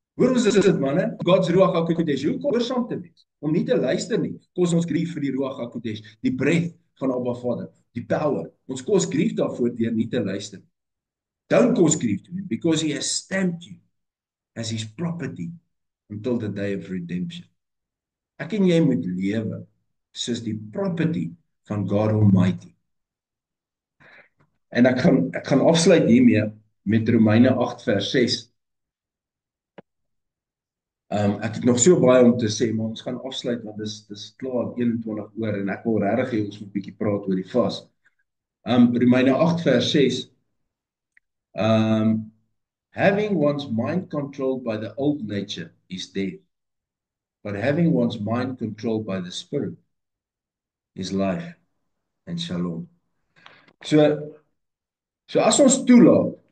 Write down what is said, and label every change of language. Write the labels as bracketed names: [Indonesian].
[Afrikaans] Hoor ons is dit manne, God's Ruach HaKodesh, hoe gehoorsaam te wees, om nie te luister nie, kos ons grief vir die Ruach HaKodesh, die breath van Abba Vader, die power, ons kos grief daarvoor deur nie te luister. [English] Don't cause grief to him, because he has stamped you as his property until the day of redemption. [Afrikaans] Ek en jy moet lewe soos die property van God Almighty. En ek gaan afsluit hiermee met Romeine 8 vers 6. Ek het nog so baie om te sê, maar ons gaan afsluit want dis klaar 21 oor en ek wil regtig hê ons moet 'n bietjie praat oor die vas. Romeine 8 vers 6. [English] Having one's mind controlled by the old nature is death, but having one's mind controlled by the Spirit is life and shalom. [Afrikaans] So as ons toelaat